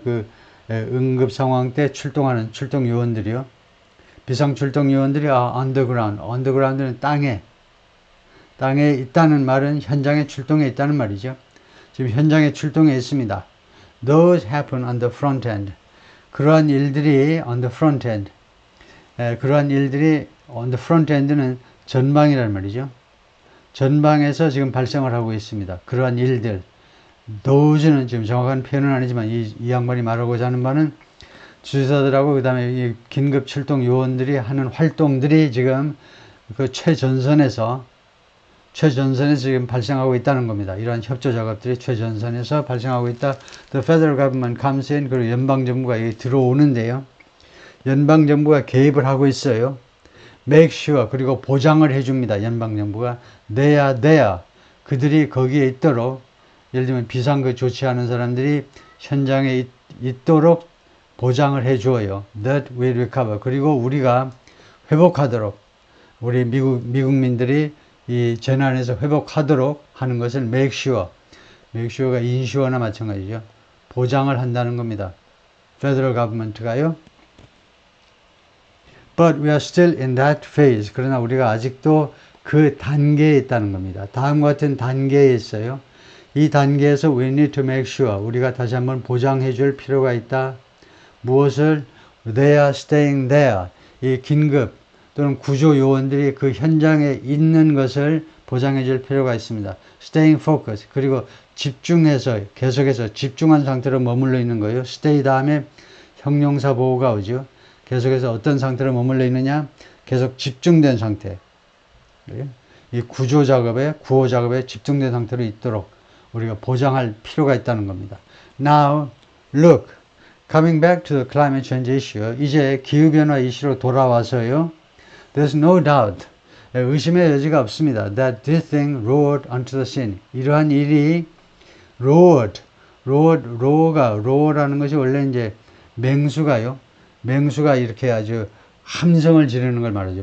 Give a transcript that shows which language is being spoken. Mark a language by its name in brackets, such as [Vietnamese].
[Korean] 그 응급 상황 때 출동하는 출동 요원들이요. 비상 출동 요원들이 underground는 땅에 있다는 말은 현장에 출동해 있다는 말이죠. 지금 현장에 출동해 있습니다. [English] Those happen on the front end. [Korean] 그러한 일들이 [English] on the front end. [Korean] 그러한 일들이 [English] on the front end [Korean] 는 전방이란 말이죠. 전방에서 지금 발생을 하고 있습니다. 그러한 일들. those는 지금 정확한 표현은 아니지만 이 양반이 말하고자 하는 바는 주지사들하고 그 다음에 이 긴급 출동 요원들이 하는 활동들이 지금 그 최전선에서 지금 발생하고 있다는 겁니다. 이러한 협조 작업들이 최전선에서 발생하고 있다. [English] The federal government comes in. [Korean] 그리고 연방정부가 여기 들어오는데요. 연방정부가 개입을 하고 있어요. [English] Make sure. [Korean] 그리고 보장을 해줍니다. 연방정부가. [English] They are there. [Korean] 그들이 거기에 있도록, 예를 들면 비상그 조치하는 사람들이 현장에 있도록 보장을 해주어요. [English] That we recover. [Korean] 그리고 우리가 회복하도록, 우리 미국민들이 이 재난에서 회복하도록 하는 것을 [English] make sure. [Korean] make sure가 insure나 마찬가지죠. 보장을 한다는 겁니다. [English] Federal government가요. But we are still in that phase. [Korean] 그러나 우리가 아직도 그 단계에 있다는 겁니다. 다음과 같은 단계에 있어요. 이 단계에서 [English] we need to make sure. [Korean] 우리가 다시 한번 보장해 줄 필요가 있다. 무엇을? [English] They are staying there. [Korean] 이 긴급 또는 구조 요원들이 그 현장에 있는 것을 보장해 줄 필요가 있습니다. [English] Staying focused. [Korean] 그리고 집중해서 계속해서 집중한 상태로 머물러 있는 거예요. Stay 다음에 형용사 보호가 오죠. 계속해서 어떤 상태로 머물러 있느냐? 계속 집중된 상태. 이 구조 작업에, 구호 작업에 집중된 상태로 있도록 우리가 보장할 필요가 있다는 겁니다. [English] Now, look. Coming back to the climate change issue. [Korean] 이제 기후변화 이슈로 돌아와서요. [English] There's no doubt. [Korean] 의심의 여지가 없습니다. [English] That this thing roared onto the scene. [Korean] 이러한 일이 roar라는 것이 원래 이제 맹수가요. 맹수가 이렇게 아주 함성을 지르는 걸 말하죠.